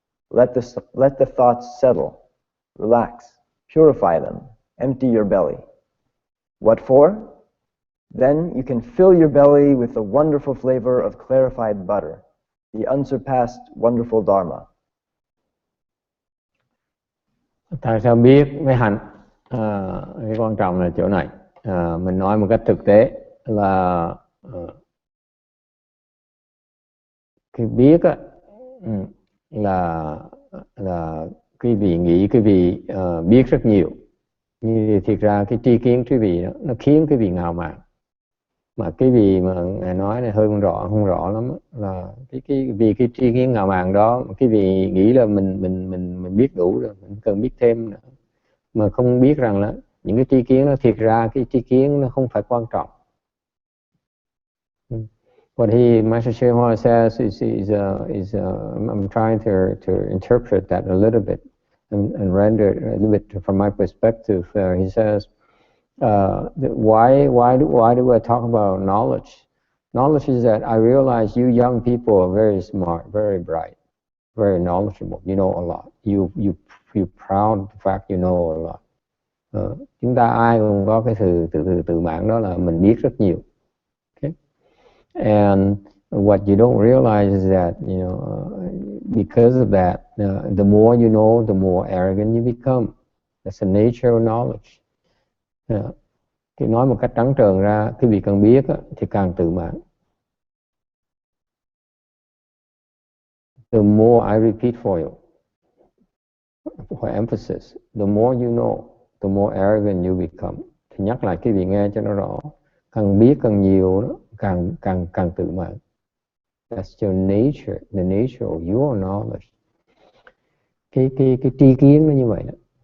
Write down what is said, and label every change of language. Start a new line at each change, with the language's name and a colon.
English: Let the thoughts settle, relax, purify them, empty your belly. What for? Then you can fill your belly with the wonderful flavor of clarified butter, the unsurpassed wonderful Dharma.
Vietnamese: Tại sao biết với hành? Cái quan trọng là chỗ này. Mình nói một cách thực tế là cái biết á, là quý vị nghĩ quý vị biết rất nhiều, nhưng thiệt ra cái tri kiến quý vị đó, nó khiến quý vị ngạo mạn. Mà cái gì mà ngài nói này hơi không rõ lắm là vì cái tri kiến ngạo mạn đó, cái vị nghĩ là mình biết đủ rồi, mình cần biết thêm nữa, mà không biết rằng là những cái tri kiến đó thiệt ra cái tri kiến nó không phải quan trọng.
English: What Master Shehua says is I'm trying to interpret that a little bit and render it a little bit from my perspective. He says, why do I talk about knowledge? Knowledge is that I realize you young people are very smart, very bright, very knowledgeable. You know a lot. You're proud of the fact you know a lot.
Vietnamese: Chúng ta ai cũng có cái sự tự mãn, đó là mình biết rất nhiều.
English: Okay? And what you don't realize is that, you know, because of that, the more you know, the more arrogant you become. That's the nature of knowledge.
Vietnamese: Thì nói một cách trắng trợn ra, cái vị càng biết thì càng tự mãn.
English: The more I repeat for you, for emphasis, the more you know, the more arrogant you become.
Vietnamese: Thì nhắc lại cái vị nghe cho nó rõ. Càng biết càng nhiều đó, càng tự mãn.
English: That's your nature, the nature of your knowledge.
Vietnamese: Cái tri kiến nó như vậy đó.